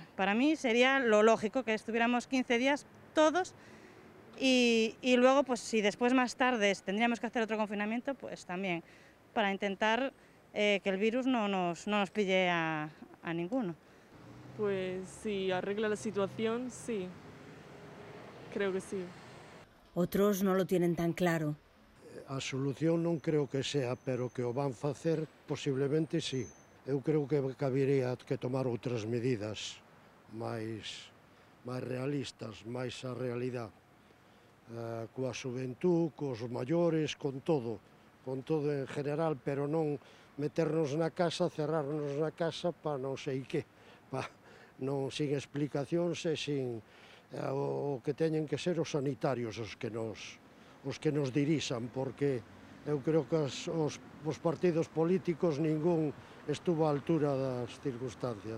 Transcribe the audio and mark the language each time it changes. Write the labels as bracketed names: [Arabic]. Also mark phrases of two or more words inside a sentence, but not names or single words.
[Spanish] Para mí sería lo lógico que estuviéramos 15 días todos y luego, pues si después más tarde tendríamos que hacer otro confinamiento, pues también, para intentar que el virus no nos pille a ninguno. Pues si arregla la situación, sí. Creo que sí. Otros no lo tienen tan claro. [Galician] A solución non creo que sea, pero que o van facer posiblemente sí. Eu creo que cabería que tomar outras medidas máis realistas, máis a realidade. Coa xuventud, cos maiores, con todo en general, pero non meternos na casa, cerrarnos na casa para non sei que, non sin explicacións e sin o que teñen que ser os sanitarios os que nos dirixan, porque eu creo que os partidos políticos ningún estuvo á altura das circunstancias.